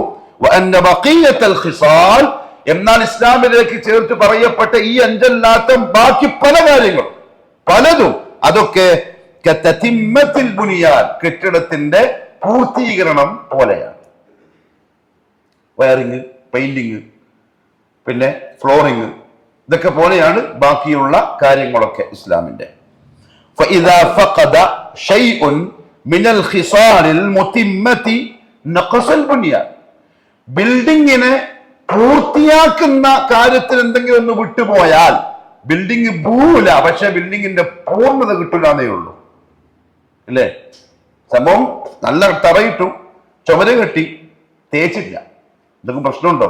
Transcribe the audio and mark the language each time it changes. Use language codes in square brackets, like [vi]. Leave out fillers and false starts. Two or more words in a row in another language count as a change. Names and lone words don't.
[ar] وأن بقية الخصال, [ml] എന്നാൽ ഇസ്ലാമിലേക്ക് ചേർത്ത് പറയപ്പെട്ട ഈ 5 അല്ലാത്ത ബാക്കി പല കാര്യങ്ങളും പലതും അതൊക്കെ [ar] كتتمة البنيان, [ml] കെട്ടിടത്തിന്റെ പൂർത്തീകരണം പോലെയാണ്. [en] wiring, painting, [ml] പിന്നെ ഫ്ലോറിങ്, ഇതൊക്കെ പോലെയാണ് ബാക്കിയുള്ള കാര്യങ്ങളൊക്കെ ഇസ്ലാമിന്റെ. [ar] فإذا فقد شيء من الخصال المتمة نقص البنيان, [ml] ബിൽഡിങ്ങിനെ പൂർത്തിയാക്കുന്ന കാര്യത്തിൽ എന്തെങ്കിലും ഒന്ന് വിട്ടുപോയാൽ ബിൽഡിംഗ് പോവില്ല, പക്ഷെ ബിൽഡിങ്ങിന്റെ പൂർണ്ണത കിട്ടില്ലാന്നേ ഉള്ളൂ. അല്ലേ? സംഭവം നല്ല തറയിട്ടു, ചുമര കെട്ടി, തേച്ചില്ല, എന്തെങ്കിലും പ്രശ്നമുണ്ടോ?